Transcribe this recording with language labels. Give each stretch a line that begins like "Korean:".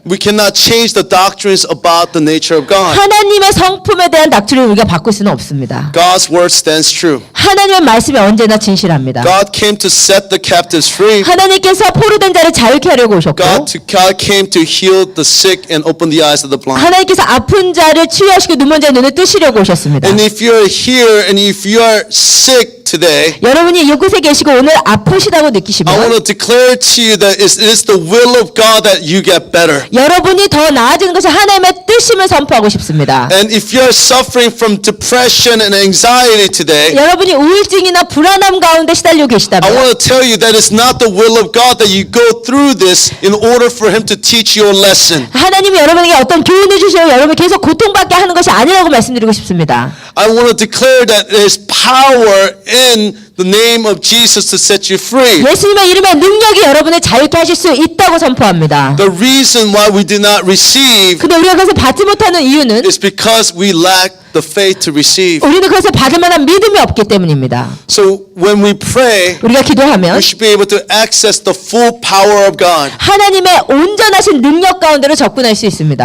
English: we cannot change the doctrines about the nature of God.
Korean: 하나님의 성품에 대한 닥트린을 우리가 바꿀 수는 없습니다.
English: God's word stands true.
Korean: 하나님의 말씀이 언제나 진실합니다.
English: God came to set the captives free.
Korean: 하나님께서 포로된 자를 자유케 하려고 오셨고
English: God came to heal the sick and open the eyes of the blind.
Korean: 하나님께서 아픈 자를 치유하시고 눈먼 자의 눈을 뜨시려고 오셨습니다.
English: And if you're here and if you are sick today,
Korean: 여러분이 이곳에 계시고 오늘 아프시다고
English: I want
Korean: 느끼시면
English: to declare to you that it is the will of God that you get better.
Korean: 여러분이 더 나아지는 것이 하나님의 뜻임을 선포하고 싶습니다.
English: And if you're suffering from depression and anxiety today,
Korean: 여러분이 우울증이나 불안함 가운데 시달리고
English: I
Korean: 계시다면
English: want to tell you that it's not the will of God that you go through this in order for Him to teach you a lesson.
Korean: 하나님이 여러분에게 어떤 교훈을 주시고 여러분이 계속 고통받게 하는 것이 아니라고 말씀드리고 싶습니다.
English: I want to declare that there's power in the name of Jesus to set you free.
Korean: 예수님의 이름에 능력이 여러분을 자유케 하실 수 있다고 선포합니다.
English: The reason why we do not receive
Korean: 근데 우리가 그것을 받지 못하는 이유는
English: is because we lack the faith to receive.
Korean: 우리는 그것을 받을 만한 믿음이 없기 때문입니다.
English: So when we pray,
Korean: 우리가 기도하면
English: we should be able to access the full power of God.
Korean: 하나님의 온전하신 능력 가운데로 접근할 수 있습니다.